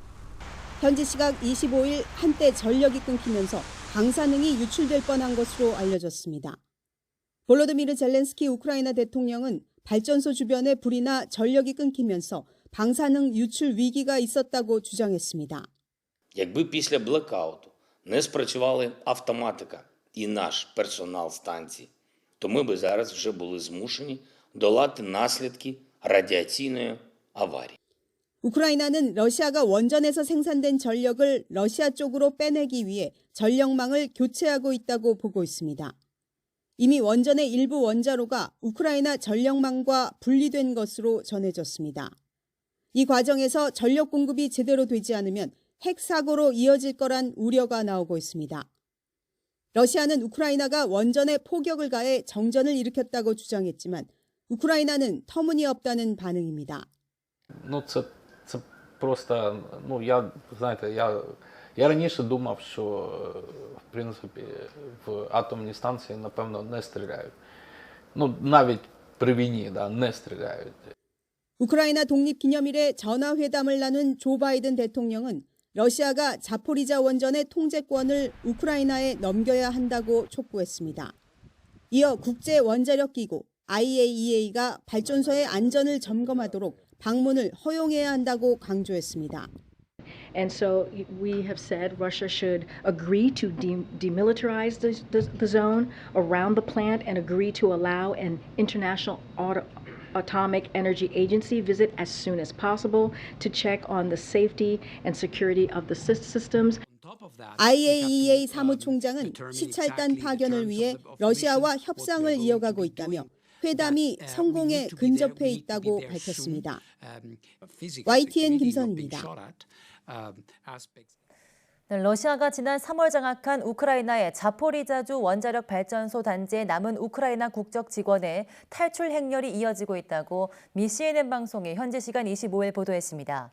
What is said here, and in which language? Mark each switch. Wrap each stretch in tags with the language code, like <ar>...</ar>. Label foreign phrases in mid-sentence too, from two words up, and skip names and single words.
<ko>현지 시각 25일 한때 전력이 끊기면서 방사능이 유출될 뻔한 것으로 알려졌습니다. 볼로드미르 젤렌스키 우크라이나 대통령은 발전소 주변에 불이나 전력이 끊기면서 방사능 유출 위기가 있었다고 주장했습니다.</ko> <uk>Якби після блекауту не спрацювала автоматика і наш персонал станції, то ми би зараз вже були змушені долати наслідки радіаційної аварії.</uk> <ko>우크라이나는 러시아가 원전에서 생산된 전력을 러시아 쪽으로 빼내기 위해 전력망을 교체하고 있다고 보고 있습니다. 이미 원전의 일부 원자로가 우크라이나 전력망과 분리된 것으로 전해졌습니다. 이 과정에서 전력 공급이 제대로 되지 않으면 핵 사고로 이어질 거란 우려가 나오고 있습니다. 러시아는 우크라이나가 원전에 포격을 가해 정전을 일으켰다고 주장했지만 우크라이나는 터무니없다는 반응입니다.</ko> <uk>Це просто, я раніше думав, що, в принципі, в атомні станції, напевно, не стріляють. Навіть при війні, не стріляють.</uk> <ko>우크라이나 독립기념일에 전화회담을 나눈 조 바이든 대통령은 러시아가 자포리자 원전의 통제권을 우크라이나에 넘겨야 한다고 촉구했습니다. 이어 국제원자력기구 IAEA가 발전소의 안전을 점검하도록 방문을 허용해야 한다고 강조했습니다.</ko> <en>And so we have said Russia should agree to demilitarize the zone around the plant and agree to allow an international Atomic Energy Agency visit as soon as possible to check on the safety and security of the systems.</en> <ko>IAEA 사무총장은 시찰단 파견을 위해 러시아와 협상을 이어가고 있다며 회담이 성공에 근접해 있다고 밝혔습니다. YTN 김선입니다. 러시아가 지난 3월 장악한 우크라이나의 자포리자주 원자력 발전소 단지에 남은 우크라이나 국적 직원의 탈출 행렬이 이어지고 있다고 미 CNN 방송이 현지 시간 25일 보도했습니다.</ko>